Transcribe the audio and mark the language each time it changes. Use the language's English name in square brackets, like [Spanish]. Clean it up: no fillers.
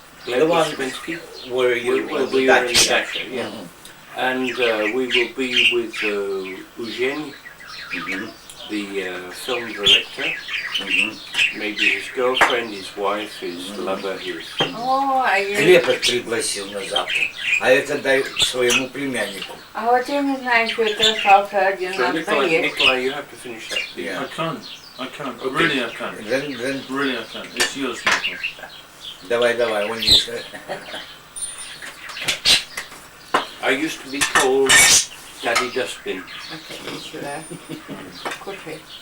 [English] Gleb The one- Uspensky. where you We'll the be in Dutch, Dacia, yeah. Mhm. And we will be with Eugene, Mhm. the film director, Mhm. maybe his girlfriend, his wife, his lover, his... [Russian] О, а я... Глеб пригласил на завтра, а это дай своему племяннику. А вот я не знаю, что это остался один, [English] So [Russian] надо [English] Nicolai, [Russian] поесть. [English] Nicolai, you have to finish that. Yeah. I can't. Okay. Really, I can't. Then Really, I can't. It's yours, Michael. [Russian] давай, он не... [English] I used to be called Daddy Dustbin. [Russian] Иди сюда. Кушай.